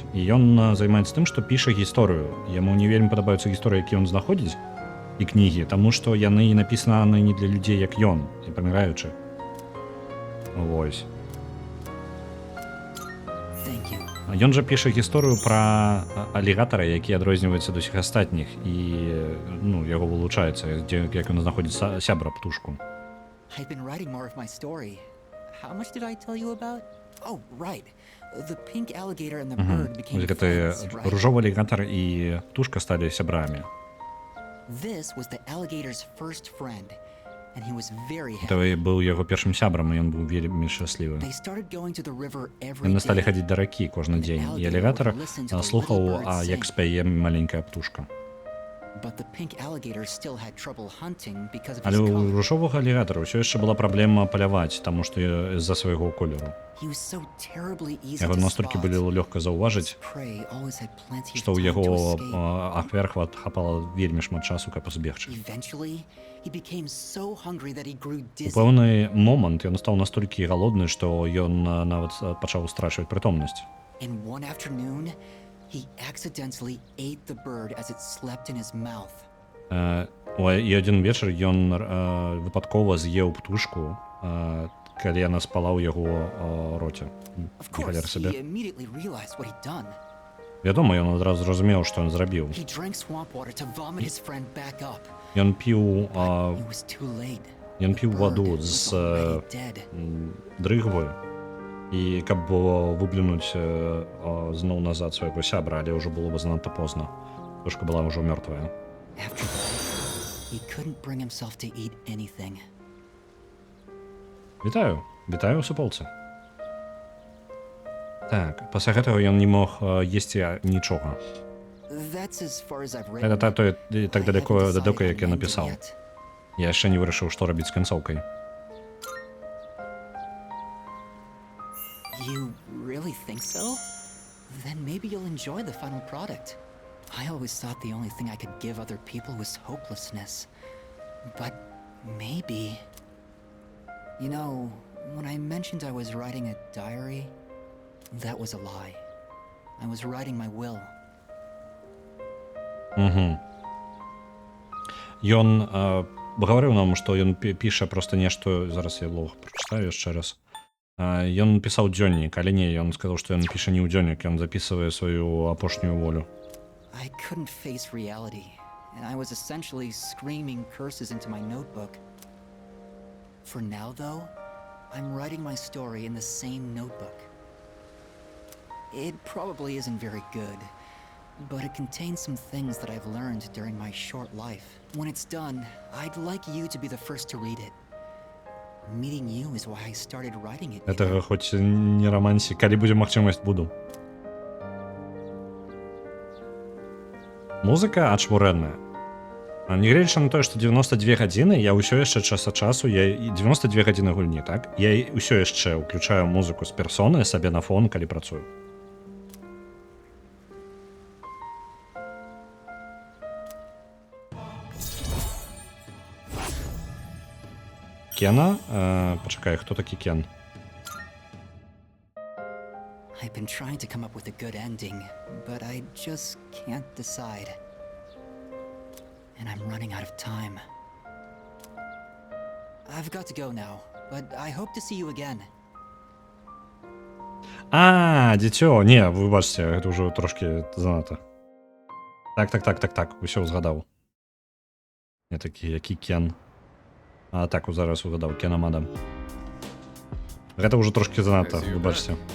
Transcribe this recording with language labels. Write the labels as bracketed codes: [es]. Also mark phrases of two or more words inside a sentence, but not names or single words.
[be] І ён займаецца тым, што піша гісторыю. Яму не вельмі падабаюцца гісторыі, які ён знаходзіць, і кнігі, таму што яны напісаны не для людзей, як ён, і паміраючы. Вось. Ён жа піша гісторыю пра алігатара, які адрозніваецца ад усіх астатніх, і ну, яго вылучаецца, як ён знаходзіць сябра птушку. [en] I've been writing more of my story. How much did I tell you about? Oh, right. The pink alligator and the bird became friends, right? [be] Ружовы алігатар і птушка сталі сябрамі. [en] This was the alligator's first friend, and he was very happy. [be] Ты быў яго першым сябрам, і ён быў вельмі шчаслівы. [en] They started going to the river every [be] Яны сталі [en] day. [be] хадзіць да ракі кожны дзень, і алігатар слухаў, як спяе маленькая птушка. [en] But the pink alligator still had trouble hunting because of [be] Але [en] his [be] у [en] color. [be] ружовага алігатара ўсё яшчэ была праблема паляваць, таму што з-за свайго колеру. [en] He was so terribly easy [be] Яго [en] to [be] настолькі [en] spot. [be] было лёгка заўважыць, [en] His prey always had plenty of [be] што ў [en] time [be] яго [en] to escape. [be] ахвяр хапала вельмі шмат часу, каб збегчы. [en] Eventually, he became so hungry that he grew [be] У [en] dizzy. [be] пэўны момант ён стаў настолькі галодны, што ён нават пачаў страчваць прытомнасць. [en] And one afternoon, he accidentally ate the bird as it slept in his mouth. [be] І адзін вечар ён выпадкова з'еў птушку, калі яна спала ў яго роце. [en] Of course, he immediately realized what he'd done. [be] Вядома, ён адразу зразумеў, што ён зрабіў. [en] He drank swamp water to vomit his friend back up. [be] Ён піў [en] It was too late. [be] Ён піў [en] The [be] ваду [en] bird [be] з [en] was already dead. [be] дрыгвы, і каб выплюнуць зноў назад свайго сябра, але ўжо было бы занадта позна. Птушка была ўжо мёртвая. [en] After that, he couldn't bring himself to eat anything. [be] Вітаю, вітаю ў суполцы. Так, пасля гэтага ён не мог есці нічога. [en] That's as far as I've read. [be] Гэта так [en] I [be] далеко, [en] haven't [be] далёка, [en] decided [be] як я [en] on [be] напісаў. [en] ending yet. [be] Я яшчэ не вырашыў, што рабіць з канцоўкай. [en] You really think so? Then maybe you'll enjoy the final product. I always thought the only thing I could give other people was hopelessness. But maybe... You know, when I mentioned I was writing a diary, that was a lie. I was writing my will. [be] Ён гаварыў нам, што ён піша проста нешта, зараз я лог прачытаю яшчэ раз. Ён пісаў дзённік, але не, ён сказаў, што ён піша не ў дзённік, ён запісвае сваю апошнюю волю. [en] I couldn't face reality, and I was essentially screaming curses into my notebook. For now, though, I'm writing my story in the same notebook. It probably isn't very good, but it contains some things that I've learned during my short life. When it's done, I'd like you to be the first to read it. Meeting you is why I started writing it. [be] Гэта хоць не романсі, калі будзе магчымасць, буду. Музыка ачмурэнная. Нягледзячы на тое, што 92 гадзіны, я ўсё яшчэ час ад часу, я 92 гадзіны гульні, так? Я ўсё яшчэ ўключаю музыку з персоны сабе на фон, калі працую. Кена? Пачакай, хто такі Кен? [en] I've been trying to come up with a good ending, but I just can't decide. And I'm running out of time. I've got to go now, but I hope to see you again. [be] Дзіцё, не, выбачце, гэта ўжо трошкі занадта. Так, усё згадаў. Не такі, які Кен. Так, зараз угадаў, Кен Амада. Гэта ўжо трошкі занадта, выбачце.